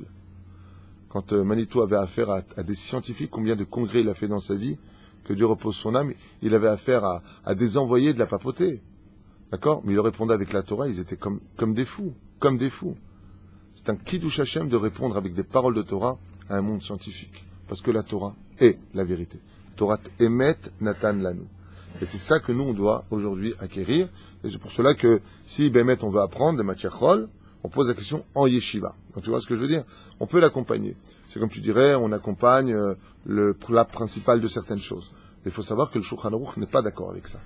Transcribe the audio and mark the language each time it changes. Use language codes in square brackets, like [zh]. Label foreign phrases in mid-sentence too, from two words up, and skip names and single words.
[fr] Quand Manitou avait affaire à des scientifiques, combien de congrès il a fait dans sa vie, que Dieu repose son âme, il avait affaire à des envoyés de la papauté. D'accord? Mais il répondait avec la Torah, ils étaient comme des fous, C'est un [he] קידוש השם [fr] de répondre avec des paroles de Torah à un monde scientifique. Parce que la Torah est la vérité. [he] תורת אמת נתן לנו. [fr] Et c'est ça que nous, on doit aujourd'hui acquérir. Et c'est pour cela que, si Bémet, on veut apprendre des matières chol, on pose la question en yeshiva. Donc tu vois ce que je veux dire? On peut l'accompagner. C'est comme tu dirais, on accompagne le plat principal de certaines choses. Il faut savoir que le Shulchan Aruch n'est pas d'accord avec ça.